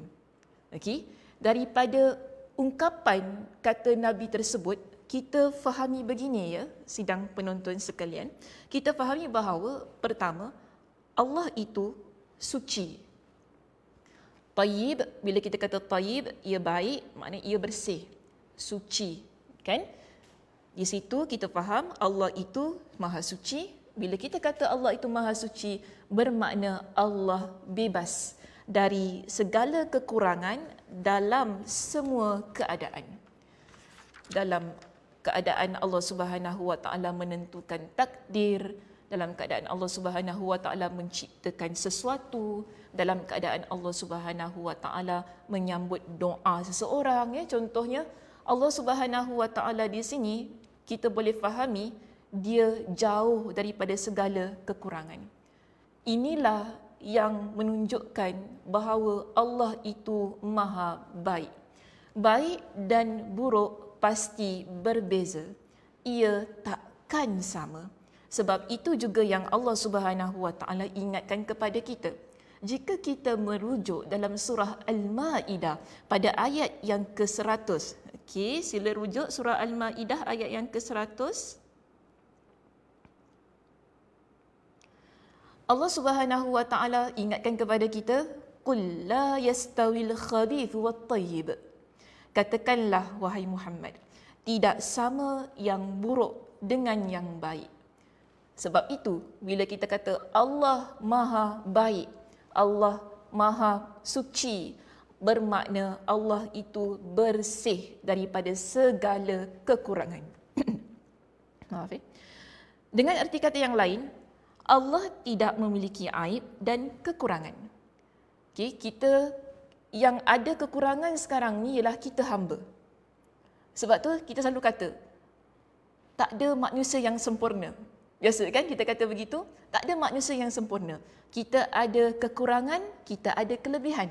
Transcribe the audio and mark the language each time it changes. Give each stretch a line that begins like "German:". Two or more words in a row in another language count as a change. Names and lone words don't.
Malay: Okey, daripada ungkapan kata Nabi tersebut, kita fahami begini ya, sidang penonton sekalian. Kita fahami bahawa pertama, Allah itu suci. Tayyib, bila kita kata tayyib, ia baik, maknanya ia bersih, suci, kan? Di situ kita faham Allah itu maha suci. Bila kita kata Allah itu maha suci, bermakna Allah bebas dari segala kekurangan dalam semua keadaan. Dalam keadaan
Arabic: الله سبحانه وتعالى
Malay: menentukan takdir, dalam keadaan
Arabic: الله سبحانه وتعالى
Malay: menciptakan sesuatu, dalam keadaan
Arabic: الله سبحانه وتعالى
Malay: menyambut doa seseorang, ya, contohnya
Arabic: الله سبحانه وتعالى
Malay: di sini kita boleh fahami dia jauh daripada segala kekurangan. Inilah yang menunjukkan bahawa Allah itu maha baik. Baik dan buruk pasti berbeza. Ia takkan sama. Sebab itu juga yang
Arabic: الله سبحانه وتعالى
Malay: ingatkan kepada kita. Jika kita merujuk dalam surah Al-Maidah pada ayat yang ke-100, Okey, sila rujuk surah Al-Maidah ayat yang ke-100.
Arabic: الله سبحانه وتعالى
Malay: ingatkan kepada kita,
Arabic: قل لا يستوي الخبيث والطيب.
Malay: Katakanlah wahai Muhammad, tidak sama yang buruk dengan yang baik. Sebab itu bila kita kata Allah Maha baik, Allah Maha suci, bermakna Allah itu bersih daripada segala kekurangan. Maaf. Dengan arti kata yang lain, Allah tidak memiliki aib dan kekurangan. Okay, kita yang ada kekurangan sekarang ni ialah kita hamba. Sebab tu kita selalu kata, tak ada manusia yang sempurna. Biasa kan kita kata begitu? Tak ada manusia yang sempurna. Kita ada kekurangan, kita ada kelebihan.